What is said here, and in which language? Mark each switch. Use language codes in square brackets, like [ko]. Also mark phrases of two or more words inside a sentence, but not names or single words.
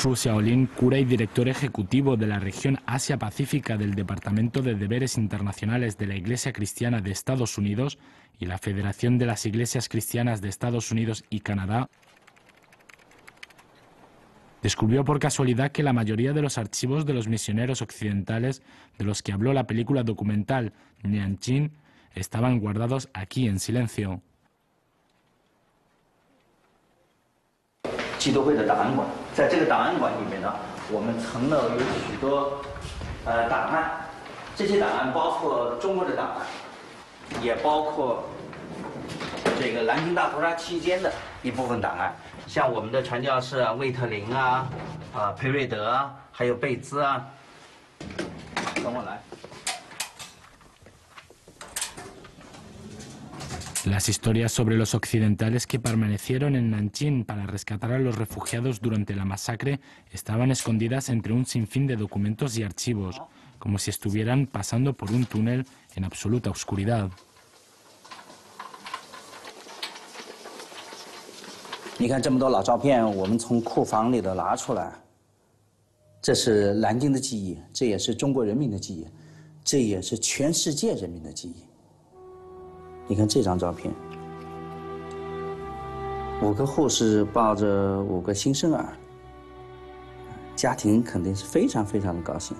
[es] Hu Xiaolin, cura y director ejecutivo de la región Asia-Pacífica del Departamento de Deberes Internacionales de la Iglesia Cristiana de Estados Unidos y la Federación de las Iglesias Cristianas de Estados Unidos y Canadá, descubrió por casualidad que la mayoría de los archivos de los misioneros occidentales de los que habló la película documental Nanjing estaban guardados aquí en silencio. [zh] 基督会的档案馆，在这个档案馆里面呢，我们存了有许多档案，这些档案包括中国的档案，也包括这个南京大屠杀期间的一部分档案，像我们的传教士啊，魏特林啊，裴瑞德啊，还有贝兹啊，等我来。 [es] Las historias sobre los occidentales que permanecieron en Nanjing para rescatar a los refugiados durante la masacre estaban escondidas entre un sinfín de documentos y archivos, como si estuvieran pasando por un túnel en absoluta oscuridad. [zh] 你看这么多老照片，我们从库房里头拿出来，这是南京的记忆，这也是中国人民的记忆，这也是全世界人民的记忆。你看这张照片，5个护士抱着5个新生儿，家庭肯定是非常非常的高兴。